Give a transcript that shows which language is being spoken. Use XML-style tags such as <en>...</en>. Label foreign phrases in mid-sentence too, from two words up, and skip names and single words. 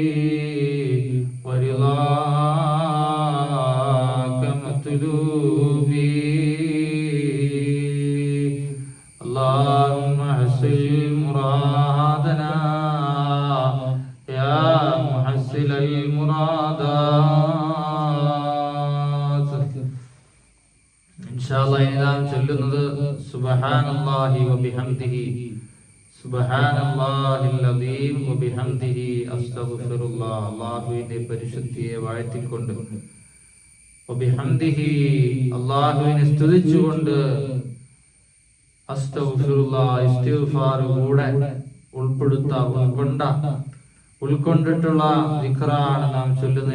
<ar>ورضاك مطلوبي اللهم حسن مرادنا يا محسن المرادات إن شاء الله إذا</ar> <ml>ചൊല്ലുന്നത്</ml> <ar>سبحان الله وبحمده سبحان الله العظيم وبحمده أستغفر الله</ar> <ml>അല്ലാഹുവിന്റെ പരിശുദ്ധിയെ വാഴ്ത്തിക്കൊണ്ട് വബിഹംദിഹി അല്ലാഹുവിനെ സ്തുതിച്ചുകൊണ്ട് അസ്തഗ്ഫിറുല്ലാഹ് ഇസ്തിഗ്ഫാർ കൂടെ ഉൾക്കൊണ്ടിട്ടുള്ള ദിക്റാണ് നാം ചൊല്ലുന്നത്.</ml>